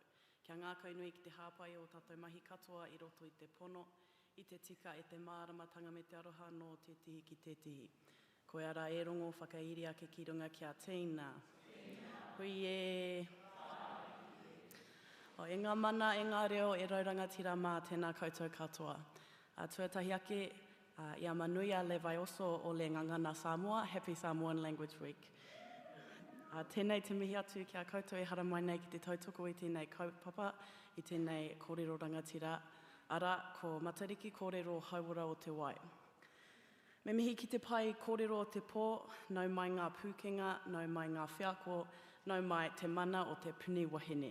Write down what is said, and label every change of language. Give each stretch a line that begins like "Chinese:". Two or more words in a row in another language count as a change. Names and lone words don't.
Māori: Kia ngākau nui ki te hāpai o tātou mahi katoa I roto I te pono, I te tika e te māramatanga me te aroha no te tihi ki te tihi. Koe ara e rongo whakairi ake ki runga kia tēnā. Hui e... O e ngā mana, e ngā reo, e rauranga tira mā tēnā koutou katoa. Tuatahi ake,
Samoan: ia manui a le vai oso o le ngangana Samoa,
English: Happy Samoan Language Week.
Māori: Tēnei te mihi atu kia koutou e hara mai nei ki te tautoko I tēnei kaupapa, I tēnei kōrero rangatira, ara ko Matariki kōrero hauora o te wai. Me mihi ki te pai kōrero o te pō, nau mai ngā pūkenga, nau mai ngā whiako, nau mai te mana o te puni wahine.